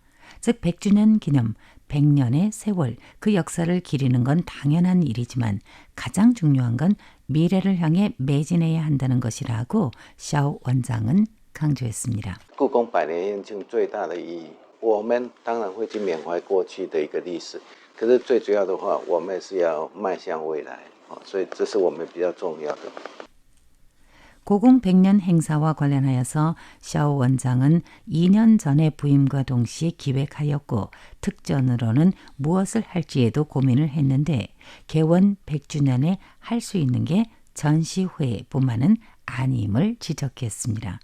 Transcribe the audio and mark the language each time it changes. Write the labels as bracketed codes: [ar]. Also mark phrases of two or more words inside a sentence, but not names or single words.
[ko] 즉 100주년 기념 100년의 세월, 그 역사를 기리는 건 당연한 일이지만 가장 중요한 건 미래를 향해 매진해야 한다는 것이라고 샤오 원장은 강조했습니다. [zh] 故宫100年延庆最大的意义，我们当然会去缅怀过去的一个历史，可是最主要的话，我们是要迈向未来，所以这是我们比较重要的。 [ko] 고궁 100년 행사와 관련하여서 샤오 원장은 2년 전에 부임과 동시에 기획하였고 특전으로는 무엇을 할지에도 고민을 했는데 개원 100주년에 할 수 있는 게 전시회뿐만은 아님을 지적했습니다.